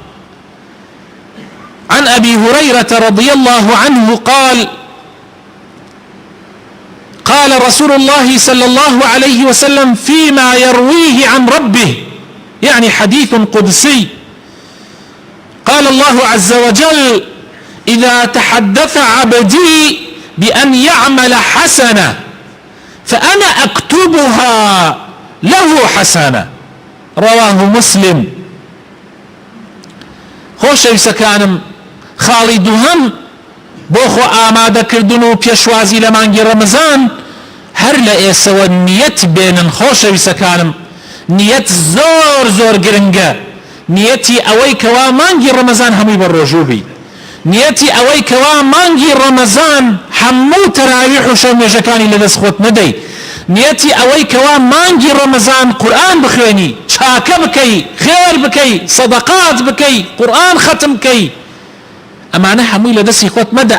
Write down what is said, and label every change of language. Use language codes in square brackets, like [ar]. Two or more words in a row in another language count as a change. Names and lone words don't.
[ar] عن أبي هريرة رضي الله عنه قال قال رسول الله صلى الله عليه وسلم فيما يرويه عن ربه، يعني حديث قدسي، قال الله عز وجل: إذا تحدث عبدي بأن يعمل حسنة فأنا أكتبها له حسنة. رواه مسلم. [ckb] خۆشەویستەکانم، خاڵی دووهەم بۆ خۆ ئامادەکردن و پێشوازی لە مانگی ڕەمەزان هەر لە ئێسەوە نیەت بێنن. خۆشەویستەکانم، نیەت زۆر زۆر گرنگە. نیەتی ئەوەی کەوا مانگی ڕەمەزان هەمووی بە ڕۆژوو بی، نیەتی ئەوەی کەوا مانگی ڕەمەزان هەموو تەراویح و شەو نوێژەکانی لەدەست خۆت نەدەی، نیەتی ئەوەی کەوا مانگی ڕەمەزان قورئان بخوێنی، چاکە بکەی، خێر بکەی، سەدەقات بکەی، قورئان ختم بکەی، ئەمانە هەمووی لەدەستی خۆت مەدە.